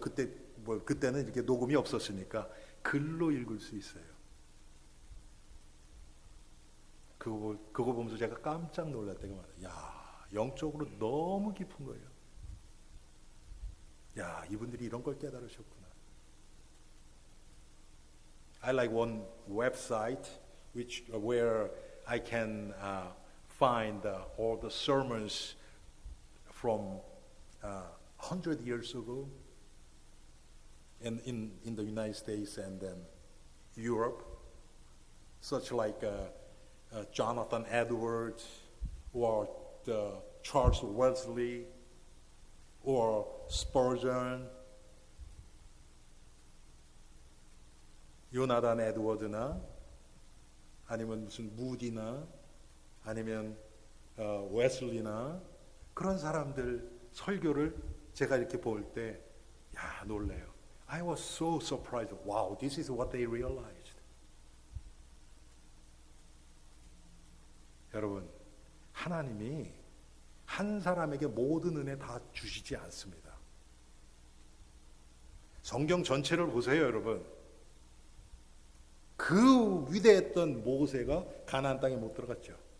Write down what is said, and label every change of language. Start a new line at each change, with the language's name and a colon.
Korean: 그때는 이렇게 녹음이 없었으니까 글로 읽을 수 있어요. 그거 보면서 제가 깜짝 놀랄 때가 많아요. 야, 영적으로 너무 깊은 거예요. 야, 이분들이 이런 걸 깨달으셨구나.
English: I like one website where I can find all the sermons from 100 years ago in the United States and then Europe, such like Jonathan Edwards or Charles Wesley or Spurgeon,
Korean: 요나단 에드워드나 아니면 무슨 무디나 아니면 웨슬리나 그런 사람들 설교를 제가 이렇게 볼 때 야, 놀래요.
English: I was so surprised. Wow, this is what they realized.
Korean: 여러분, 하나님이 한 사람에게 모든 은혜 다 주시지 않습니다. 성경 전체를 보세요, 여러분. 그 위대했던 모세가 가나안 땅에 못 들어갔죠.